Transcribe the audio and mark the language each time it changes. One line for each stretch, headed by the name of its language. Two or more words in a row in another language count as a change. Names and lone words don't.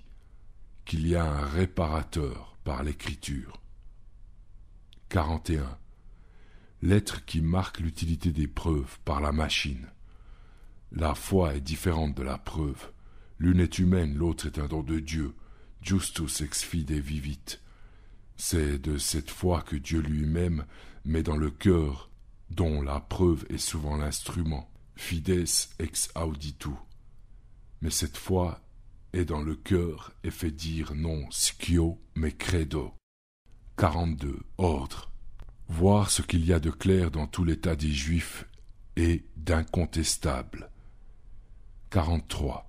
French: Qu'il y a un réparateur par l'écriture. 41. L'être qui marque l'utilité des preuves par la machine. La foi est différente de la preuve. L'une est humaine, l'autre est un don de Dieu.
Latin: Justus ex fide vivit.
French: C'est de cette foi que Dieu lui-même met dans le cœur, dont la preuve est souvent l'instrument.
Latin: Fides ex auditu.
French: Mais cette foi est dans le cœur et fait dire
Latin: non scio
French: mais credo. 42. Ordre. Voir ce qu'il y a de clair dans tout l'état des Juifs et d'incontestable. 43.